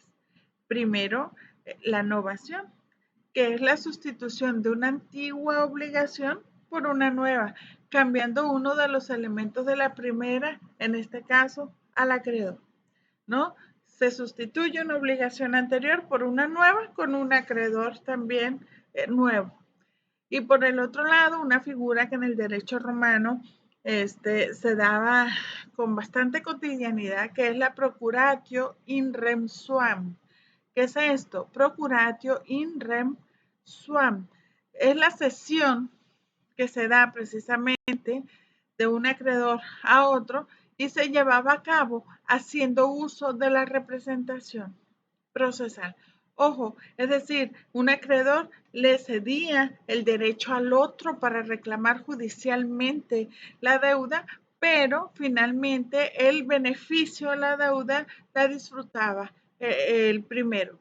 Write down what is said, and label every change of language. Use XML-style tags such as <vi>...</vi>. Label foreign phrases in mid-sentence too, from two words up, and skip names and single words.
<es>Primero, la novación, que es la sustitución de una antigua obligación por una nueva, cambiando uno de los elementos de la primera, en este caso, al acreedor, ¿no? Se sustituye una obligación anterior por una nueva con un acreedor también nuevo. Y por el otro lado, una figura que en el derecho romano se daba con bastante cotidianidad, que es la</es> <la>procuratio in rem suam.</la> <es>¿Qué es esto?</es> <la>Procuratio in rem suam.</la> <es>Es la cesión que se da precisamente de un acreedor a otro y se llevaba a cabo haciendo uso de la representación procesal. Ojo, es decir, un acreedor le cedía el derecho al otro para reclamar judicialmente la deuda, pero finalmente el beneficio de la deuda la disfrutaba el primero.</es>